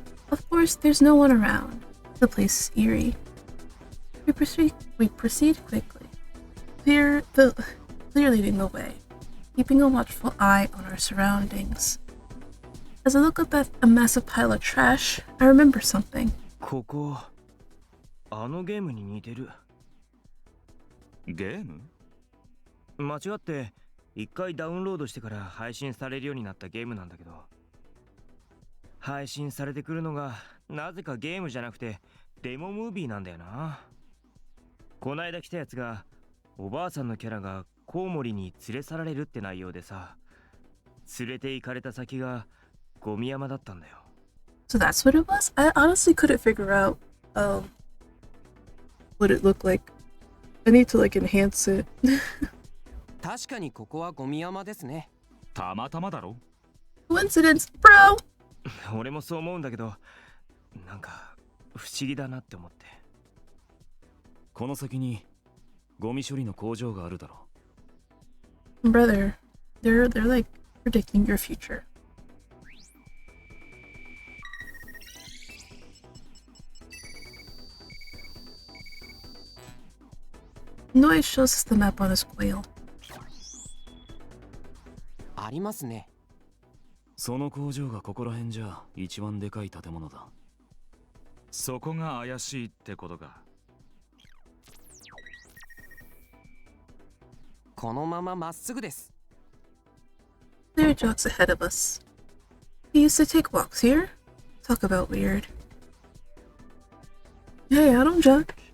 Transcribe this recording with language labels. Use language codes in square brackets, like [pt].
[en] Of course, there's no one around. The place is eerie. We proceed quickly, clear leading the way, keeping a watchful eye on our surroundings. As I look up at a massive pile of trash, I remember something. [ja] ここ、あのゲームに似てる。ゲーム？間違って一回ダウンロードしてから配信されるようになったゲームなんだけど、配信されてくるのがなぜかゲームじゃなくてデモムービーなんだよな。こないだ来たやつがおばあさんのキャラがコウモリに連れ去られるって内容でさ、連れて行かれた先がゴミ山だったんだよ。 [en] So that's what it was? I honestly couldn't figure out what it looked like. I need to like enhance it. [ja] 確かにここはゴミ山ですね。たまたまだろ。 [en] Coincidence, bro! [ja] 俺もそう思うんだけど、なんか不思議だなって思って。この先にゴミ処理の工場があるだろ。 [en] Brother, they're like predicting your future. Noise shows us the map on his quail. [ja] ありますね。その工場がここら辺じゃ一番でかい建物だ。そこが怪しいってことか。このまままっすぐです。 [en] Clear jogs ahead of us. He used to take walks here? Talk about weird. Hey, I don't judge.